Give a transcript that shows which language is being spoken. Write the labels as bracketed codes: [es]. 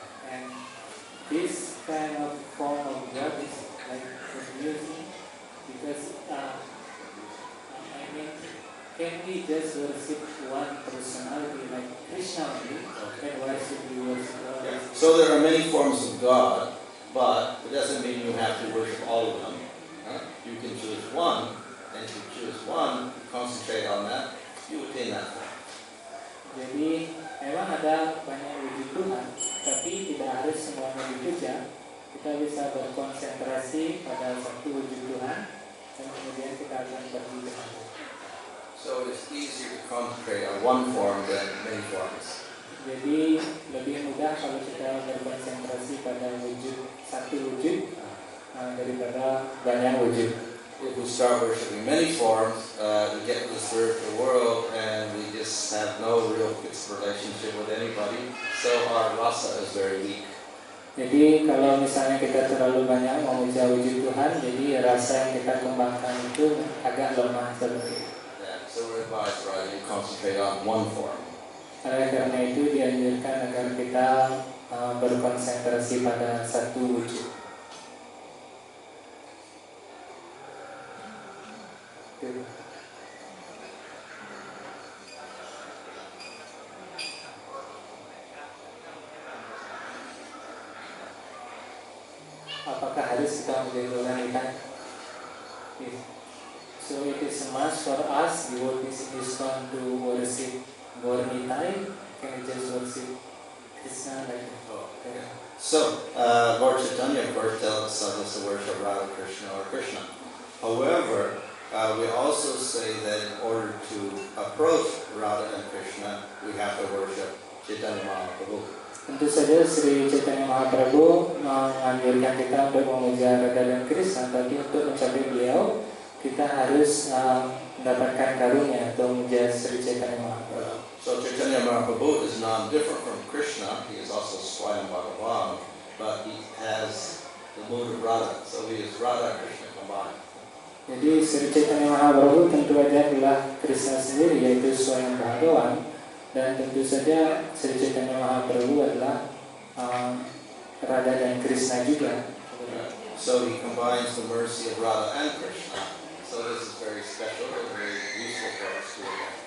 [en] And this kind of form of God is like confusing because I mean, can we just worship one personality like Krishna only? And why should we worship all? So there are many forms of God, but it doesn't mean you have to worship all of them. You can choose one, and if you choose one, concentrate on that, you attain that form. [id] Jadi memang ada banyak wujud Tuhan, tapi tidak harus semuanya dipuja. Kita bisa berkonsentrasi pada satu wujud Tuhan, dan kemudian kita akan pergi ke sana. [en] So it's easier to concentrate on one form than many forms. [id] Jadi lebih mudah kalau kita berkonsentrasi pada satu wujud daripada banyak wujud. [en] If we start worshiping many forms, we get to the spiritual world and we just have no real fixed relationship with anybody. So our rasa is very weak. [id] Jadi kalau misalnya kita terlalu banyak memuja wujud Tuhan, jadi rasa yang kita kembangkan itu agak lemah seperti itu. [en] Yeah, so we're advised rather you concentrate on one form. [id] Oleh karena itu dianjurkan agar kita berkonsentrasi pada satu wujud. itu. Apakah harus kita menjadi orang kita? [en] So it is a must for us, devotees in ISKCON, to worship Gauranitai. Can we just worship Krishna like that? So, Lord Chaitanya, of course, tells us to worship Radha Krishna or Krishna. However, we also say that in order to approach Radha and Krishna, we have to worship Chaitanya Mahaprabhu. [id] Tentu saja Sri Chaitanya Mahaprabhu menganjurkan kita untuk memuja Radha dan Krishna, tapi untuk mencapai beliau, kita harus mendapatkan karunia atau memuja Sri Chaitanya Mahaprabhu. [en] So Chaitanya Mahaprabhu is non-different from Krishna. He is also Swayam Bhagavan, but he has the mood of Radha. So he is Radha Krishna combined. [id] Jadi Sri Chaitanya Mahaprabhu tentu saja adalah Krishna sendiri, yaitu Swayam Bhagavan, dan tentu saja Sri Chaitanya Mahaprabhu adalah Radha dan Krishna juga. [en] So he combines the mercy of Radha and Krishna. So this is very special and very useful for us to learn.